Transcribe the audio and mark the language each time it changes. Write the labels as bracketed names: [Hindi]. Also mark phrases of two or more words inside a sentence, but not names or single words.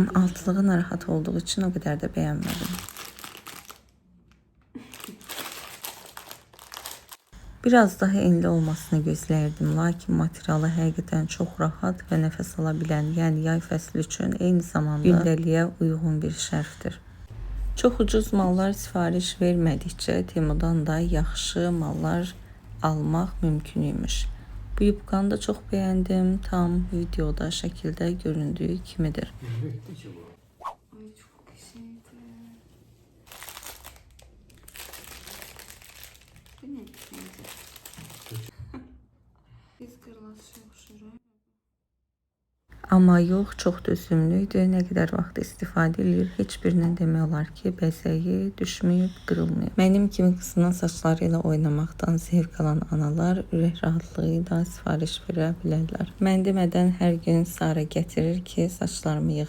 [Azerbaijani] Altılığı narahat olduğu için o kadar da bəyənmədim. Biraz daha enli olmasını gözləyirdim. Lakin materialı həqiqətən çox rahat və nəfəs ala bilən, yəni yay fəsli üçün eyni zamanda gündəliyə uyğun bir şərfdir. Çox ucuz mallar sifariş vermədikcə Temudan da yaxşı mallar almaq mümkün imiş. [Turkish] Bu yubkanı da çok beğendim. Tam videoda şekilde göründüğü kimidir. Ay çok şeydi. Bu ne sence? Biz kırlaşıyor şuraya. [Azerbaijani] Ama yox, çox dözümlüydü. Nə qədər vaxt istifadə edir, heç birindən demək olar ki, bəzəyi düşməyib, qırılmayıb. Mənim kimi qızının saçları ilə oynamaqdan zevq alan analar ürək rahatlığı ilə sifariş verə bilərlər. Mən demədən hər gün Sara gətirir ki, saçlarımı yığ.